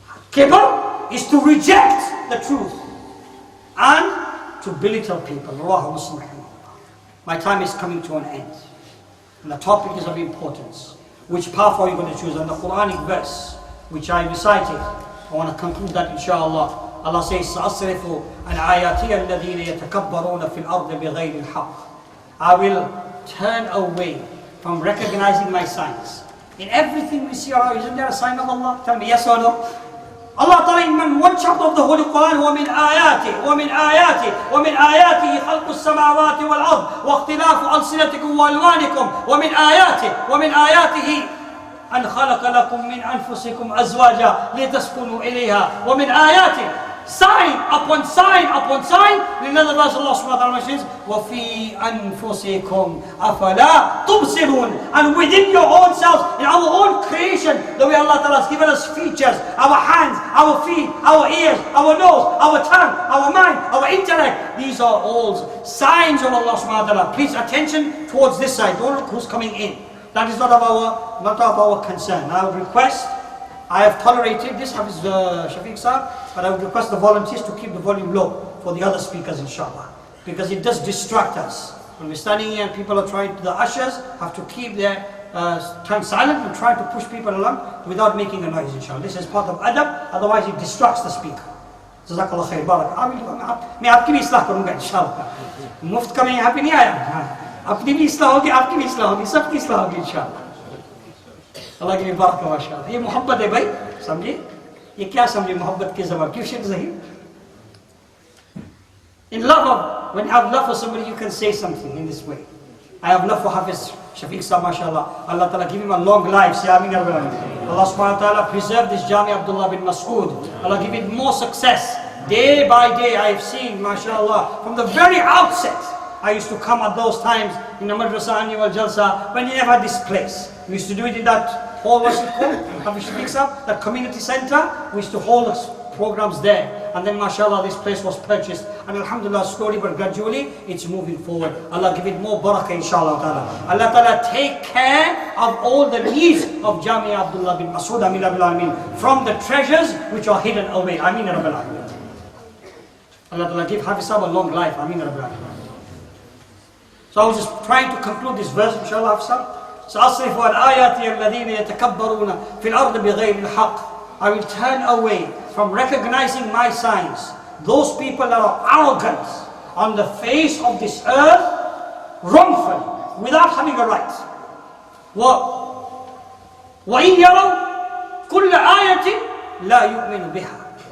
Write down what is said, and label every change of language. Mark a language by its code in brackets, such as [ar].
[en] Kibr is to reject the truth and to belittle people. [ar] Rawahu Muslim rahimahullah. [en] My time is coming to an end. And the topic is of importance. Which path are you going to choose? And the Quranic verse which I recited I want to conclude that inshallah. Allah says, [ar] سَأَصْرِفُ عَنْ آيَاتِيَ الَّذِينَ يَتَكَبَّرُونَ فِي الْأَرْضِ بِغَيْرِ الْحَقِّ. [en] I will turn away from recognizing my signs. In everything we see, isn't there a sign of Allah? Tell me yes or no? Allah Ta'ala in one chapter of the Holy Quran, [ar] وَمِنْ آيَاتِهِ وَمِنْ آيَاتِهِ خَلْقُ السَّمَاوَاتِ وَالْأَرْضِ وَاخْتِلَافُ أَلْسِنَتِكُمْ وَأَلْوَانِكُمْ وَمِنْ آيَاتِهِ أَنْ خَلَقَ لَكُمْ مِنْ أَنفُسِكُمْ أَزْوَاجًا لِتَسْكُنُوا إِلَيْهَا وَمِنْ آيَاتِهِ [en] sign upon sign upon sign. In another verse Allah subhanahu wa ta'ala mentions [ar] وَفِي أَنفُسِكُمْ أَفَلَا تُبْصِرُونَ. [en] And within your own selves, in our own creation, the way Allah Ta'ala has given us features, our hands, our feet, our ears, our nose, our tongue, our mind, our intellect, these are all signs of Allah subhanahu wa ta'ala. Please attention towards this side. Don't look who's coming in. That is not of our concern. I would request, I have tolerated this, Hafiz Shafiq sir, but I would request the volunteers to keep the volume low for the other speakers inshallah. Because it does distract us. When we're standing here and people are trying, the ushers have to keep their tongue silent and try to push people along without making a noise inshallah. This is part of adab, otherwise it distracts the speaker. Jazakallah khair, barak. [hi] मैं आपकी भी इस्लाह करूँगा इंशाल्लाह. मुफ्त का मैं यहाँ पे नहीं आया. अपनी भी इस्लाह होगी, आपकी भी इस्लाह होगी, सबकी इस्लाह होगी इंशाल्लाह. अल्लाह की बारका माशाअल्लाह. ये मोहब्बत है भाई, समझे? ये क्या समझे मोहब्बत के जवाब? क्यों Sheikh Zaheer? [en] In love of, when you have love for somebody, you can say something in this way. I have love for Hafiz Shafiq sir, mashallah. Allah Ta'ala give him a long life. Say Ameen. Allah subhanahu wa ta'ala preserve this Jami Abdullah bin Mas'ud. Allah give it more success. Day by day I have seen, mashallah, from the very outset. I used to come at those times in the Madrasa Annual Jalsa when you never had this place. We used to do it in that hall, what's it called? Hafiz Shafiq sir, that community center. We used to hold programs there. And then mashallah this place was purchased. And alhamdulillah slowly but gradually it's moving forward. Allah give it more barakah inshallah ta'ala. Allah ta'ala take care of all the needs of Jami Abdullah bin Mas'ud Ameen Rabbil Alameen, from the treasures which are hidden away. Ameen Rabbil Alameen. Allah ta'ala give Hafiz Sahib a long life. Ameen Rabbil Alameen. So I was just trying to conclude this verse inshallah Hafiz Sahib. [ar] سأصرف عن آياتي الذين يتكبرون في الأرض بغير الحق. [en] I will turn away from recognizing my signs those people that are arrogant on the face of this earth wrongfully without having a right. [ar] وَإِنْ يَرَوْا كُلَّ آيَةٍ لَا يُؤْمِنُ بِهَا.